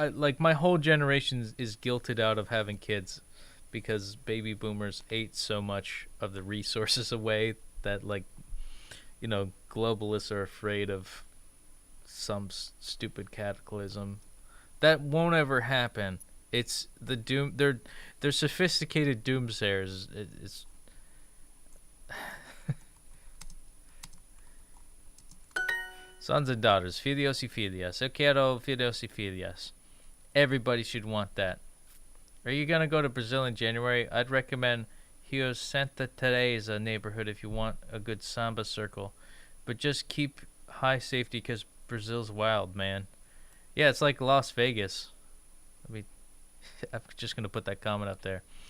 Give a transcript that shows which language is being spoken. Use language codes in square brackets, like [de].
[en] Like, my whole generation is guilted out of having kids because baby boomers ate so much of the resources away that, like, you know, globalists are afraid of some stupid cataclysm. That won't ever happen. It's the doom. They're sophisticated doomsayers. It's sons and daughters, [pt] filhos y filhas. Eu quero filhos y filhas. [en] Everybody should want that. Are you gonna go to Brazil in January? I'd recommend Rio Santa Teresa neighborhood if you want a good samba circle, but just keep high safety because Brazil's wild, man. Yeah, it's like Las Vegas. I'm just gonna put that comment up there.